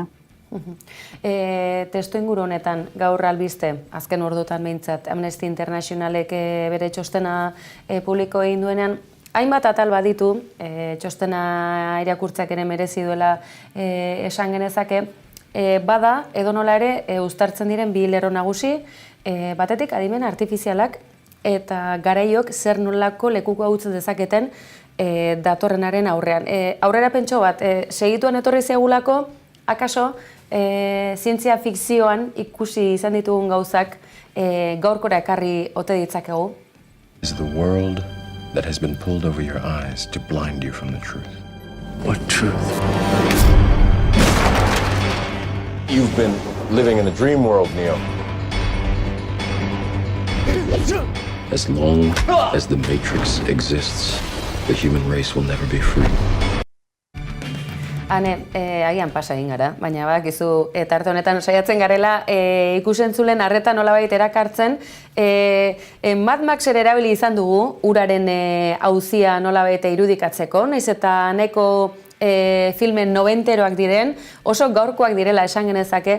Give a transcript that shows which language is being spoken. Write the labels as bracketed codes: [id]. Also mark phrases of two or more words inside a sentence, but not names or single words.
[eu] Testu inguru honetan gaur albiste, azken ordutan behintzat, Amnesty Internationalek bere txostena publiko egin duenean, hainbat atal baditu, txostena irakurtzeak ere merezi duela esan genezake, bada edonola ere uztartzen diren bi lerro nagusi, batetik adimen artifizialak eta garaiok zer nolako lekuko hautzen dezaketen datorrenaren aurrean. Aurrera pentso bat, segituan etorri zegulako, akaso, zientzia fikzioan ikusi izan ditugun gauzak gaurkora ekarri ote ditzakegu? [en] Is the world that has been pulled over your eyes to blind you from the truth. What truth? You've been living in a dream world, Neo. As long as the Matrix exists, the human race will never be free. [eu] Hane, agian pasa egin gara, baina badakizu tarte honetan saiatzen garela ikusentzulen arreta nolabait erakartzen. Mad Maxer erabili izan dugu, uraren auzia nolabait irudikatzeko, nahiz eta neko filmen 90eroak diren, oso gaurkoak direla esan genezake.